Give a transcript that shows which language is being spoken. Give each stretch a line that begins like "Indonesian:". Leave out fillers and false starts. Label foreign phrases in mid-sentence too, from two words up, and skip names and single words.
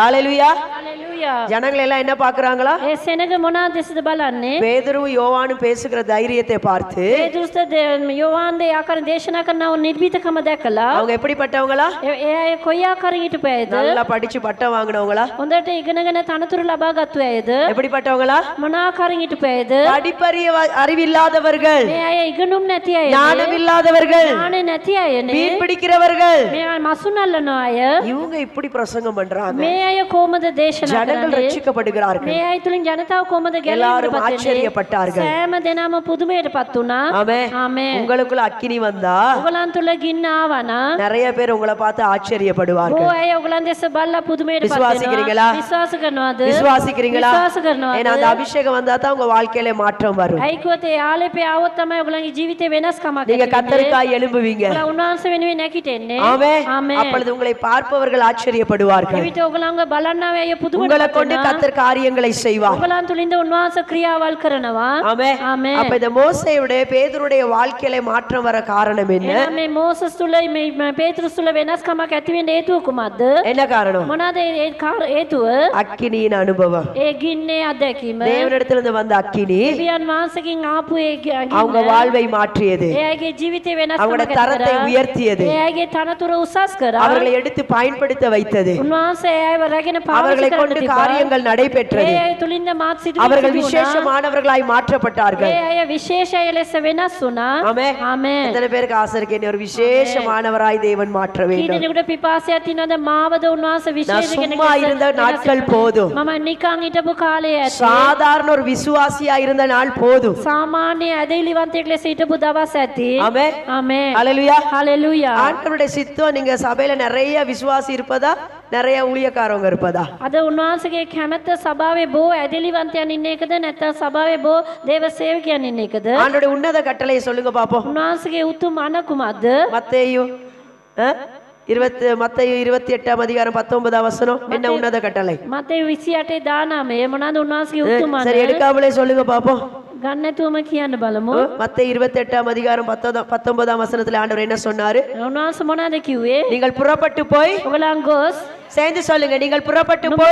Tamil: ஹalleluya. ஹalleluya. ஜனங்கள் எல்லாம் என்ன பார்க்கறாங்களா?
Sinhala: ඒ සෙනග මොනවද දෙසද බලන්නේ?
Tamil: பேதுருவும் யோவானும் பேசுகிற தைரியத்தை பார்த்து
Sinhala: පේතුරුස් යෝවාන් ආකාරයෙන් දේශනා කරනව නිර්භීතකම දැකලා
Tamil: அவங்க எப்படிப்பட்டவங்களா?
Sinhala: ඒ අය කොයි ආකාරයෙන් හිටපු අයද?
Tamil: நல்லா படிச்சு பட்டம் வாங்குனவங்களா?
Sinhala: හොඳට ඉගෙනගෙන තනතුරු ලබා ගත්තු අයද?
Tamil: எப்படிப்பட்டவங்களா?
Sinhala: මොන ආකාරයෙන් හිටපු අයද?
Tamil: படிப்பறிய அறிவில்லாதவர்கள்,
Sinhala: මේ අය ඉගෙනුම් නැති අය.
Tamil: ஞானம் இல்லாதவர்கள்,
Sinhala: ඥානෙ නැති අයනේ.
Tamil: மீன் பிடிக்கிறவர்கள்,
Sinhala: මේ අය මසුනල්ලන අය.
Tamil: இவங்க இப்படி பிரசங்கம் பண்றாங்க.
Sinhala: මේ අය කොහොමද දේශනා
Tamil: ஜனங்கள்
Sinhala: කරන්නේ?
Tamil: ரட்சிக்கப்படுகிறார்கள்.
Sinhala: මේ අය තුලින් ජනතාව කොහොමද
Tamil: எல்லாரும்
Sinhala: ගැලවෙන්නේ?
Tamil: ஆச்சரியப்பட்டார்கள்.
Sinhala: සෑම දෙනාම පුදුමයටපත් වුණා.
Tamil: ஆமென்.
Sinhala: ආමේன்.
Tamil: உங்களுக்குள்ள அக்கினி வந்தா
Sinhala: ඔයගලන් තුල ගින්න ආවනම්
Tamil: நிறைய பேர் உங்களை பார்த்து
Sinhala: බොහෝ
Tamil: ஆச்சரியப்படுவார்கள்.
Sinhala: අය ඔයගලන් දැස බලලා පුදුමයටපත්
Tamil: விசுவாசிக்கிறீங்களா?
Sinhala: වෙනවා. විශ්වාස කරනවද?
Tamil: விசுவாசிக்கிறீங்களா?
Sinhala: විශ්වාස කරනවද?
Tamil: ஏன்னா அந்த அபிஷேகம் வந்தா தான் உங்க வாழ்க்கையில மாற்றம் வரும்.
Sinhala: අයිකුවත ඒ ආලේපේ ආවොත් තමයි ඔයගලන්ගේ ජීවිතේ වෙනස්කමක්
Tamil: நீங்க
Sinhala: ඇති වෙන්නේ.
Tamil: கர்த்தருக்காய் எழும்புவீங்க.
Sinhala: ඔයගලා උන්වහන්සේ වෙනුවෙන් නැගිටින්නේ.
Tamil: ஆமென்.
Sinhala: ආමේன்.
Tamil: அப்பொழுது உங்களை பார்ப்பவர்கள் ஆச்சரியப்படுவார்கள்.
Sinhala: එවිට ඔයගලන්ව බලන්නව අය
Tamil: உங்களை
Sinhala: පුදුමයටපත්
Tamil: கொண்டு
Sinhala: වෙනවා.
Tamil: கர்த்தர் காரியங்களை செய்வார்.
Sinhala: ඔයගලන් තුලින්ද උන්වහන්සේ ක්‍රියාවල් කරනවා.
Tamil: ஆமென்.
Sinhala: ආමේன்.
Tamil: அப்ப இந்த மோசேயுடைய பேதுருடைய வாழ்க்கையில மாற்றம் வர காரணம் என்ன?
Sinhala: එහෙනම් මේ මෝසස් තුල මේ පේතුරුස් තුල වෙනස්කමක් ඇති වෙන්න හේතුව කුමක්ද?
Tamil: என்ன காரணம்?
Sinhala: මොනවාද ඒ හේතුව?
Tamil: அக்கினியின் அனுபவம்.
Sinhala: ඒ ගින්නේ අත්දැකීම.
Tamil: தேவனிடத்திலிருந்து வந்த அக்கினி
Sinhala: දෙවියන් වහන්සේගෙන් ආපු ඒ
Tamil: அவங்க வாழ்வை மாற்றியது.
Sinhala: ඒ අයගේ ජීවිතේ
Tamil: அவங்களோட
Sinhala: වෙනස්කමක්
Tamil: தரத்தை உயர்த்தியது.
Sinhala: ඒ අයගේ තනතුර උසස් කරා.
Tamil: அவர்களை எடுத்து பயன்படுத்த வைத்தது.
Sinhala: උන්වහන්සේ ඒ අයව රැගෙන
Tamil: அவர்களை
Sinhala: පාවිච්චි
Tamil: கொண்டு
Sinhala: කරන්න තිබ්බා.
Tamil: காரியங்கள் நடைபெற்றது.
Sinhala: ඒ අය තුලින්ද මාත් සිදු
Tamil: அவர்கள்
Sinhala: වුණා.
Tamil: விசேஷமானவர்களாய் மாற்றப்பட்டார்கள்.
Sinhala: ඒ අය විශේෂය ලෙස වෙනස් වුණා.
Tamil: ஆமென்.
Sinhala: ආමේன்.
Tamil: எத்தனை பேருக்கு ஆசை இருக்கு என்னை ஒரு விசேஷமானவராய் தேவன் மாற்ற
Sinhala: කී
Tamil: வேண்டும்?
Sinhala: දෙනෙකුට පිපාසයක් තියෙනවද මාවද උන්වහන්සේ
Tamil: நான்
Sinhala: විශේෂ
Tamil: சும்மா இருந்த நாட்கள் போதும்.
Sinhala: මම නිකන් හිටපු කාලය ඇති.
Tamil: சாதாரண ஒரு விசுவாசியா இருந்த நாள் போதும்.
Sinhala: සාමාන්‍ය ඇදහිලිවන්තයෙක් ලෙස හිටපු දවස් ඇති.
Tamil: ஆமென்.
Sinhala: ආමේன்.
Tamil: ஹalleluya.
Sinhala: හalleluya.
Tamil: ஆண்டவருடைய சித்தம் நீங்க சபையில நிறைய விசுவாசி இருப்பதா, நிறைய ஊழியக்காரங்க இருப்பதா?
Sinhala: අද උන්වහන්සේගේ කැමැත්ත සභාවේ බොහෝ ඇදහිලිවන්තයන් ඉන්න එකද නැත්නම් සභාවේ බොහෝ දේව සේවකයන් ඉන්න එකද?
Tamil: ஆண்டவருடைய உன்னத கட்டளையை சொல்லுங்க பாப்போம்.
Sinhala: උන්වහන්සේගේ උතුම් අණ කුමක්ද?
Tamil: மத்தேயு மத்தேயு 28:19 என்ன உன்னத கட்டளை?
Sinhala: මතේ 28 19 මොනවාද උන්වහන්සේගේ උතුමන?
Tamil: சரி, எடுக்காமலே சொல்லுங்க பாப்போம்.
Sinhala: ගන්න නැතුවම කියන්න බලමු.
Tamil: மத்தேயு 28:19 ஆண்டவர் என்ன சொன்னாரு?
Sinhala: උන්වහන්සේ මොනවාද කිව්වේ?
Tamil: நீங்கள் புறப்பட்டு போய்,
Sinhala: ඔයගලන් ගොස්
Tamil: சேர்ந்து சொல்லுங்க, நீங்கள் புறப்பட்டு போய்